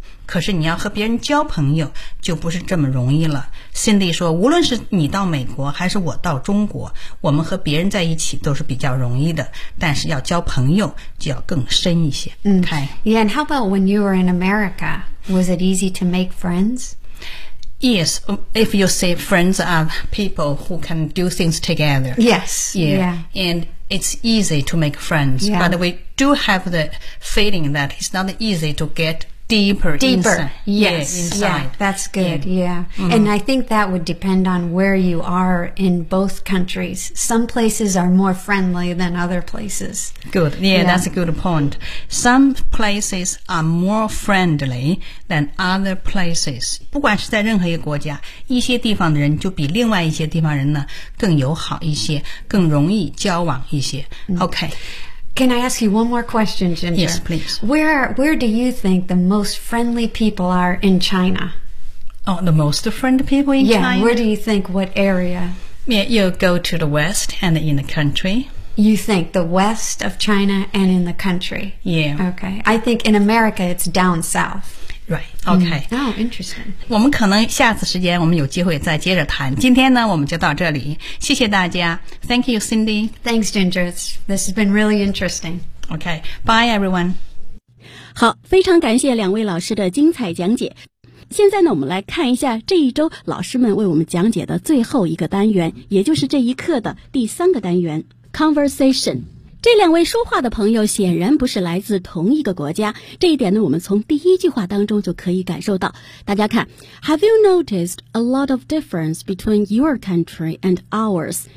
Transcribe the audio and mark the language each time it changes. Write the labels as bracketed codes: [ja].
[zh] 可是你要和别人交朋友就不是这么容易了。 Cindy 说无论是你到美国还是我到中国，我们和别人在一起都是比较容易的，但是要交朋友就要更深一些。 [en] Yeah, and how about when you were in America? Was it easy to make friends? Yes, if you say friends are people who can do things together. Yes. Yeah. And it's easy to make friends. Yeah. But we do have the feeling that it's not easy to get deeper inside. Yeah, that's good. Yeah. And I think that would depend on where you are in both countries. Some places are more friendly than other places. Good. Yeah, that's a good point. Some places are more friendly than other places. [zh] 不管是在任何一个国家，一些地方的人就比另外一些地方人呢更友好一些，更容易交往一些。 [en] Okay. Can I ask you one more question, Ginger? Yes, please. Where do you think the most friendly people are in China? Oh, the most friendly people in China? Yeah, where do you think, what area? Yeah, you go to the west and in the country. You think the west of China and in the country? Yeah. Okay. I think in America, it's down south. Right. Okay. Oh, interesting. [zh] 我们可能下次时间我们有机会再接着谈。今天呢，我们就到这里。谢谢大家。 [en] Thank you, Cindy. Thanks, Ginger. This has been really interesting. Okay. Bye, everyone. [zh] 好，非常感谢两位老师的精彩讲解。现在呢，我们来看一下这一周老师们为我们讲解的最后一个单元，也就是这一课的第三个单元 ，Conversation。这两位说话的朋友显然不是来自同一个国家，这一点呢，我们从第一句话当中就可以感受到。大家看 [en] ，Have you noticed a lot of difference between your country and ours？